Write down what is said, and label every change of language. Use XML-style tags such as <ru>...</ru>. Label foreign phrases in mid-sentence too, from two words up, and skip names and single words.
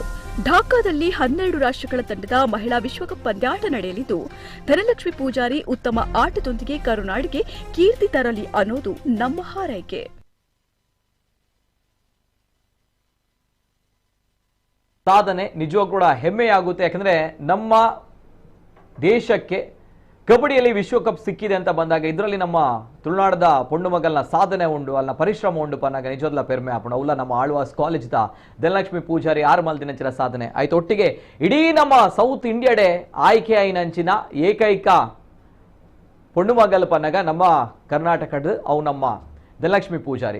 <kn>ಢಾಕಾದಲ್ಲಿ 12 ರಾಷ್ಟ್ರಗಳ ತಂಡದ ಮಹಿಳಾ ವಿಶ್ವಕಪ್ ಪಂದ್ಯಾಟ ನಡೆಯಲಿದ್ದು, ಧನಲಕ್ಷ್ಮಿ ಪೂಜಾರಿ ಉತ್ತಮ ಆಟದೊಂದಿಗೆ ಕರುನಾಡಿಗೆ ಕೀರ್ತಿ ತರಲಿ ಅನ್ನೋದು ನಮ್ಮ ಹಾರೈಕೆ. ಸಾಧನೆ ನಿಜವಾಗೂ ಕೂಡ ಹೆಮ್ಮೆಯಾಗುತ್ತೆ. ಯಾಕಂದ್ರೆ ನಮ್ಮ ದೇಶಕ್ಕೆ ಕಬಡ್ಡಿಯಲ್ಲಿ ವಿಶ್ವಕಪ್ ಸಿಕ್ಕಿದೆ ಅಂತ ಬಂದಾಗ</kn> <tcy>ಇದರಲ್ಲಿ ನಮ್ಮ ತುಳುನಾಡದ ಪೊಂಡು ಮಗಲ್ನ ಸಾಧನೆ ಉಂಡು, ಅಲ್ಲ ಪರಿಶ್ರಮ ಉಂಡು ಪನ್ನಾಗ ನಿಜವಾದ ಪೆರ್ಮೆ ಆಪಣ ಅವಲ್ಲ ನಮ್ಮ ಆಳ್ವಾಸ್ ಕಾಲೇಜ್ದ ಧನಲಕ್ಷ್ಮಿ ಪೂಜಾರಿ 6 ದಿನಂಚಿನ ಸಾಧನೆ ಆಯ್ತು. ಒಟ್ಟಿಗೆ ಇಡೀ ನಮ್ಮ ಸೌತ್ ಇಂಡಿಯಾಡೆ ಆಯ್ಕೆ ಆಯ್ನಂಚಿನ ಏಕೈಕ ಪೊಂಡು ಮಗಲ್ ಪನ್ನಾಗ ನಮ್ಮ ಕರ್ನಾಟಕದ ಅವು ನಮ್ಮ ಧನಲಕ್ಷ್ಮಿ ಪೂಜಾರಿ.</tcy>